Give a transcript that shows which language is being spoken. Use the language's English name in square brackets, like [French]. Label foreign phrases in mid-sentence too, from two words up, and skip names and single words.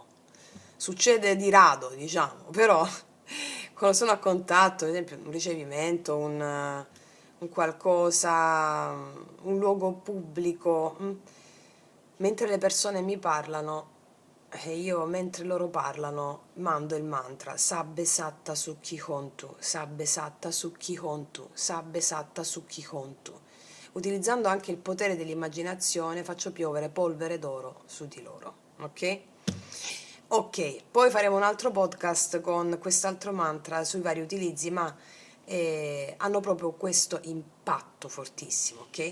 [Italian] Succede di rado, diciamo, però quando sono a contatto, ad esempio un ricevimento, un qualcosa, un luogo pubblico, mentre le persone mi parlano, e io mentre loro parlano mando il mantra [Pali] Sabbe Satta Sukhi Hontu, Sabbe Satta Sukhi Hontu, Sabbe Satta Sukhi Hontu. [Italian] Utilizzando anche il potere dell'immaginazione faccio piovere polvere d'oro su di loro, ok? Ok, poi faremo un altro podcast con quest'altro mantra sui vari utilizzi, ma hanno proprio questo impatto fortissimo, ok?